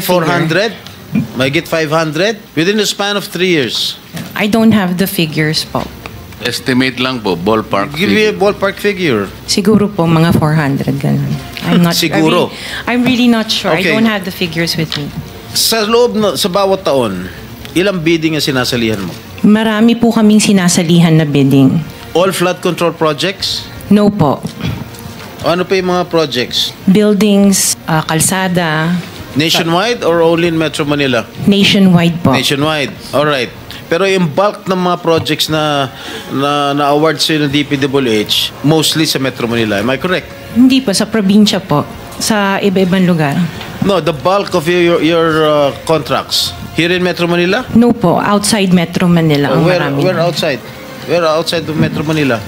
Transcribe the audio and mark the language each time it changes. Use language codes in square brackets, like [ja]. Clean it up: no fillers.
[en] have the figure. [tl] 400? Mahigit 500? [en] Within the span of 3 years? I don't have the figures po. [tl] Estimate lang po, ballpark [en] Give me a ballpark figure. [tl] Siguro po mga 400 ganun. [en] I'm not [tl] Siguro. [en] I'm really not sure. Okay. I don't have the figures with me. [tl] Sa loob, sa bawat taon, ilang bidding ang sinasalihan mo? Marami po kaming sinasalihan na bidding. [en] All flood control projects? No po. [tl] Ano pa yung mga projects? Buildings, kalsada. [en] Nationwide or only in Metro Manila? Nationwide po. Nationwide. Alright. [tl] Pero yung bulk ng mga projects na award sa ng DPWH, mostly sa Metro Manila. [en] Am I correct? [tl] Hindi po, sa probinsya po. Sa iba-ibang lugar. [en] No, the bulk of your contracts. Here in Metro Manila? No po, outside Metro Manila [tl] ang marami. [en] Where outside? Where outside of Metro Manila?